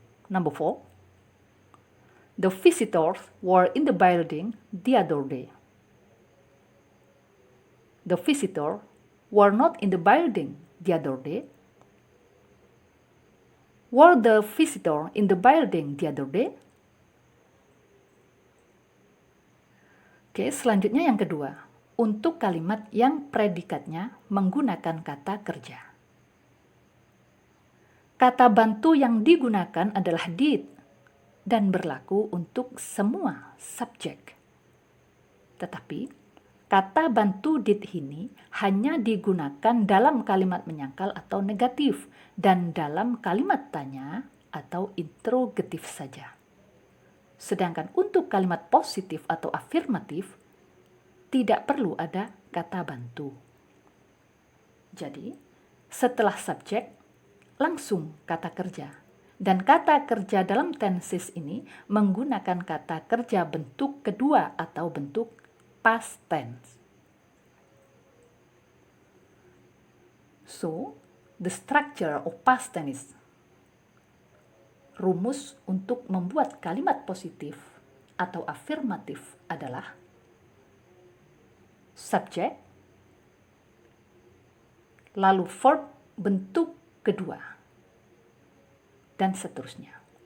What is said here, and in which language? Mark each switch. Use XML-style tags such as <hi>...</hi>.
<en>Number 4. The visitors were in the building the other day. The visitors were not in the building the other day. Were the visitors in the building the other day?</en> <id>Oke, selanjutnya yang kedua. Untuk kalimat yang predikatnya menggunakan kata kerja. Kata bantu yang digunakan adalah did dan berlaku untuk semua subjek. Tetapi, kata bantu did ini hanya digunakan dalam kalimat menyangkal atau negatif dan dalam kalimat tanya atau interrogatif saja. Sedangkan untuk kalimat positif atau afirmatif, tidak perlu ada kata bantu. Jadi, setelah subjek, langsung kata kerja. Dan kata kerja dalam tenses ini menggunakan kata kerja bentuk kedua atau bentuk past tense.</id> <en>So, the structure of past tense.</en> <id>Rumus untuk membuat kalimat positif atau afirmatif adalah subjek, lalu verb bentuk kedua, dan seterusnya.</id>